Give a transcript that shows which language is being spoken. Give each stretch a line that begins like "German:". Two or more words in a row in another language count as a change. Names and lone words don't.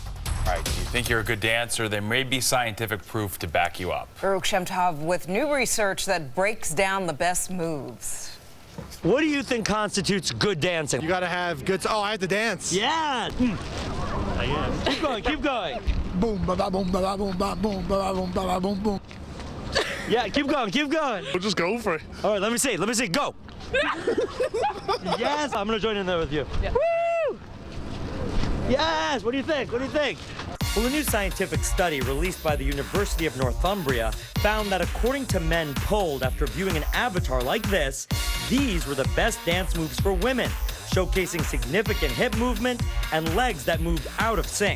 English: All right, you think you're a good dancer, there may be scientific proof to back you up. Baruch Shemtov with new research that breaks down the best moves. What do you think constitutes good dancing? You gotta have good. Oh, I have to dance. Yeah. Keep going. Keep going. Boom, ba ba boom, ba ba boom, ba boom, ba ba boom, ba ba boom, boom. Yeah, keep going. Keep going. We'll just go for it. All right, let me see. Let me see. Go. Yes, I'm gonna join in there with you. Yeah. Woo! Yes. What do you think? What do you think? Well, a new scientific study released by the University of Northumbria found that according to men polled after viewing an avatar like this, these were the best dance moves for women, showcasing significant hip movement and legs that moved out of sync.